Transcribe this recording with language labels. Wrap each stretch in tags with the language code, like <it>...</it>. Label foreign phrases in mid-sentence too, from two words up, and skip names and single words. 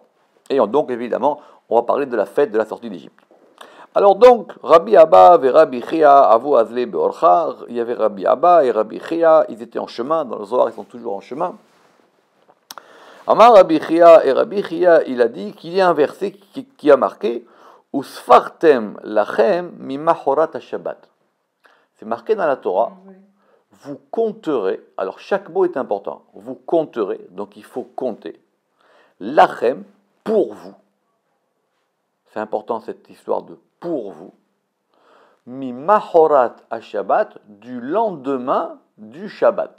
<fr>Et donc, évidemment, on va parler de la fête de la sortie d'Égypte. Alors donc, Rabbi Abba et Rabbi Chia,</fr> <arc>הוו אזלי באורחא,</arc> <fr>il y avait Rabbi Abba et Rabbi Chia, ils étaient en chemin, dans le Zohar, ils sont toujours en chemin. Amar Rabbi Chia, et Rabbi Chia, il a dit qu'il y a un verset qui a marqué</fr> <he>וספרתם לכם ממחרת השבת.</he> <fr>C'est marqué dans la Torah, vous compterez, alors chaque mot est important, vous compterez, donc il faut compter, lachem, pour vous. C'est important cette histoire de pour vous.</fr> <he>ממחרת השבת,</he> <fr>du lendemain du Shabbat.</fr>